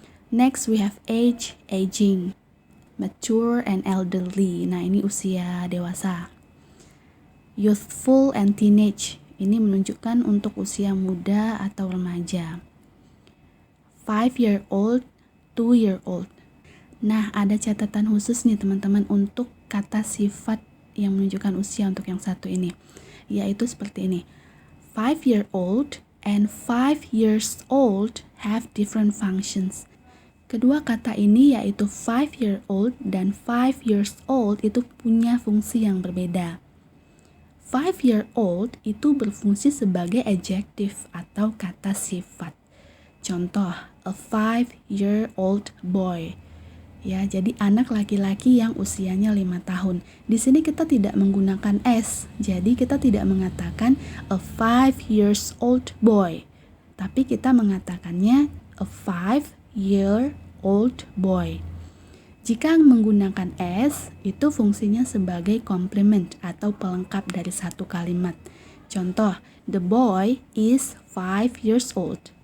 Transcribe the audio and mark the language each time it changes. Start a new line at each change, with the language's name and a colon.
English: Next we have age, aging, mature and elderly.
Indonesian: Nah, ini usia dewasa.
English: Youthful and teenage.
Indonesian: Ini menunjukkan untuk usia muda atau remaja. 5-year-old, 2-year-old. Nah, ada catatan khusus nih teman-teman untuk kata sifat yang menunjukkan usia untuk yang satu ini, yaitu seperti ini.
English: 5-year-old and 5 years old have different functions.
Indonesian: Kedua kata ini yaitu 5-year-old dan 5 years old itu punya fungsi yang berbeda. 5-year-old itu berfungsi sebagai adjective atau kata sifat. Contoh,
English: a 5-year-old boy.
Indonesian: Ya, jadi anak laki-laki yang usianya 5 tahun. Di sini kita tidak menggunakan S, jadi kita tidak mengatakan
English: a 5 years old boy.
Indonesian: Tapi kita mengatakannya
English: a 5-year-old boy.
Indonesian: Jika menggunakan S, itu fungsinya sebagai complement atau pelengkap dari satu kalimat. Contoh,
English: the boy is 5 years old.